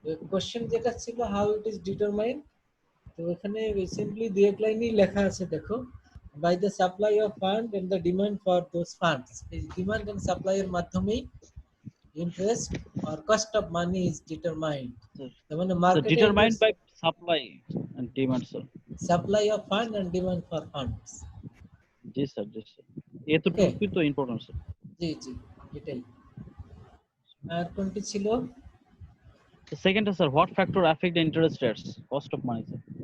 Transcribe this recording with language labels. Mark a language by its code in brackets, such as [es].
[bn] Question যেটা ছিল [en] how it is determined, [bn] তো এখানে রিসেন্টলি দুই এক লাইনই লেখা আছে দেখো, [en] By the supply of fund and the demand for those funds. [bn] এই ডিমান্ড এন্ড সাপ্লাই এর মাধ্যমেই interest আর [en] Cost of money is determined. [bn] তার মানে [en] So [bn] মার্কেটে [en] determined by supply and demand, sir. Supply of fund and demand for funds. [bn] G sir, G sir, এতটুকুই তো important sir. জি জি এটাই। আর কোনটি ছিল? [en] Second sir, what factor affect the interest rates, cost of money sir.